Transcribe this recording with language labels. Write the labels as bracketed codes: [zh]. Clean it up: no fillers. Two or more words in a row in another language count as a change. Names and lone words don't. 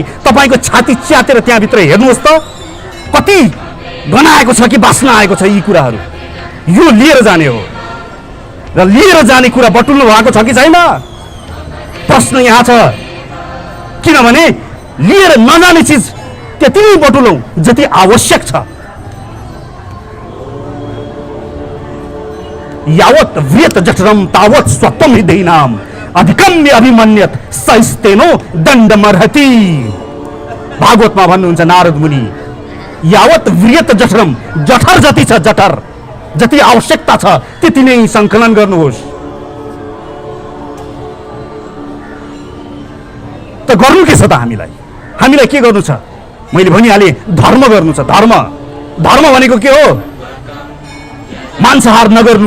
[ne] तपाईको छाती च्यातेर त्यहाँभित्र हेर्नुहोस् त, कति गनाएको छ कि बास्न आएको छ। यी कुराहरू यो लिएर जाने हो। र लिएर जाने कुरा बटुल्नु भएको छ कि छैन? प्रश्न यहाँ छ। किनभने लिएर नजाने चिज त्यति नै बटुलौँ जति आवश्यक छ। [sa] यावत् व्रियत जठरम तावत् स्वत्वम हृदयनाम अधिकम्य अभिमन्यत सहिस्तेनो दण्डमर्हति। [ne] भागवतमा भन्नुहुन्छ नारद मुनि, [sa] यावत् व्रियत जठरम, [ne] जठर जति छ, जठर जति आवश्यकता छ त्यति नै सङ्कलन गर्नुहोस्। त गर्नु के छ त? हामीलाई के गर्नु छ? मैले भनिहालेँ, धर्म गर्नु छ। धर्म भनेको के हो? मांसाहार नगर्नु।